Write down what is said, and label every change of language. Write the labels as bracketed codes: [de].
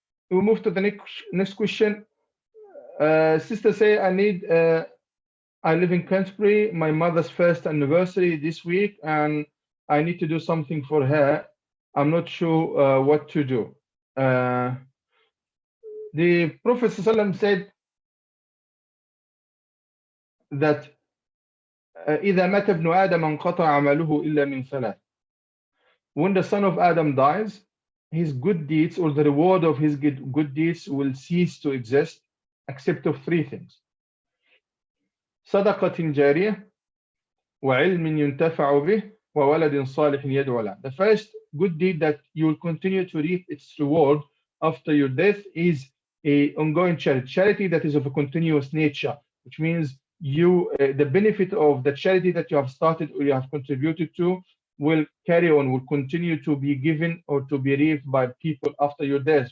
[en] We move to the next question. Sister say, I live in Canterbury, my mother's first anniversary this week, and I need to do something for her. I'm not sure what to do. The Prophet ﷺ said that [ar] إذا مات ابن آدم انقطع عمله إلا من ثلاث. [en] When the son of Adam dies, his good deeds or the reward of his good deeds will cease to exist except of three things. [ar] صدقة جارية وعلم ينتفع به وولد صالح يدعو له. [en] The first good deed that you will continue to reap its reward after your death is a ongoing charity that is of a continuous nature, which means the benefit of the charity that you have started or you have contributed to will carry on, will continue to be given or to be reaped by people after your death.